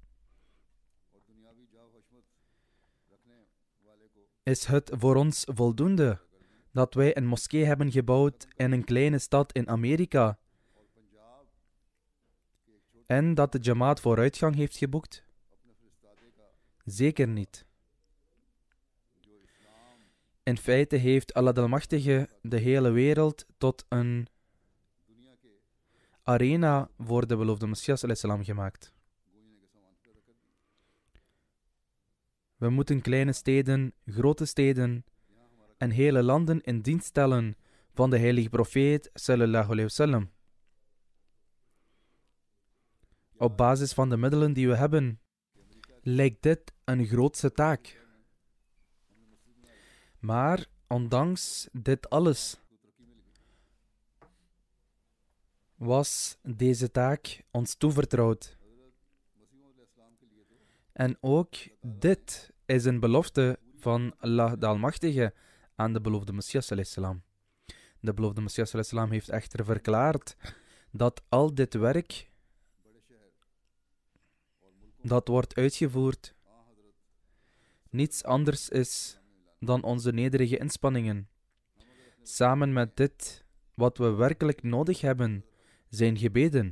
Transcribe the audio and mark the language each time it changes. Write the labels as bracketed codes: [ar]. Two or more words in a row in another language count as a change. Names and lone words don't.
[nl] Is het voor ons voldoende dat wij een moskee hebben gebouwd in een kleine stad in Amerika en dat de Jamaat vooruitgang heeft geboekt? Zeker niet. In feite heeft Allah de Almachtige de hele wereld tot een arena voor de beloofde Messias [ar] sallallahu alaihi wasallam [nl] gemaakt. We moeten kleine steden, grote steden en hele landen in dienst stellen van de heilige profeet [ar] sallallahu alaihi wasallam. [nl] Op basis van de middelen die we hebben, lijkt dit een grootse taak. Maar ondanks dit alles was deze taak ons toevertrouwd. En ook dit is een belofte van Allah de Almachtige aan de beloofde Messias [ar] sallallahu alaihi wasallam. [nl] De beloofde Messias [ar] sallallahu alaihi wasallam [nl] heeft echter verklaard dat al dit werk dat wordt uitgevoerd niets anders is dan onze nederige inspanningen. Samen met dit, wat we werkelijk nodig hebben, zijn gebeden.